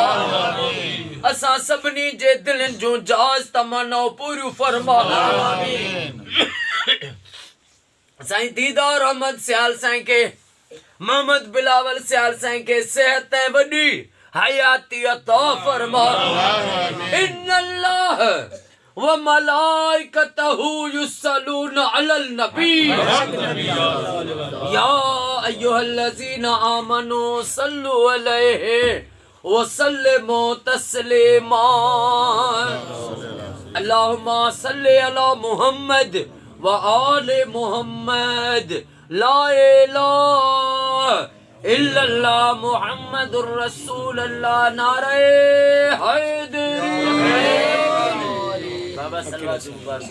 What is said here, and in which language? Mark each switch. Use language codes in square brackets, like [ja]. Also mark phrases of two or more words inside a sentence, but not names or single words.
[sd] असां सभिनी जे दिलनि जूं जाइज़ तमन्नाऊं पूरियूं फरमा। साईं दीदार अहमद सियाल साईं के मोहम्मद बिलावल सियाल साईं के सेहत ऐं वॾी हयाती अता फरमा। [ar] إن الله وملائكته يصلون على النبي يا أيها الذين آمنوا صلوا عليه وسلموا تسليما. اللهم صل على محمد وآل محمد. لا إله إلا الله محمد رسول الله. [ur] نعرۂ حیدری. बाबा [ar] صلى الله عليه وسلم.